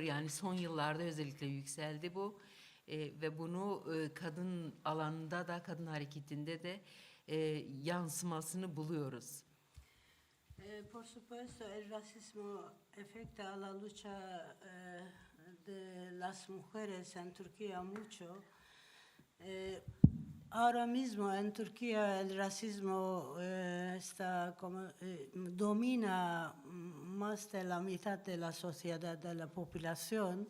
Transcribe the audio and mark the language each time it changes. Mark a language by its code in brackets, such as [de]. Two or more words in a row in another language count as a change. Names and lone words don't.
[tr] Yani son yıllarda özellikle yükseldi bu ve bunu kadın alanında da, kadın hareketinde de yansımasını buluyoruz. [es] Por supuesto, el racismo afecta a la lucha de las mujeres en Turquía mucho. Ahora mismo en Turquía el racismo está como, domina más de la mitad de la sociedad, de la población.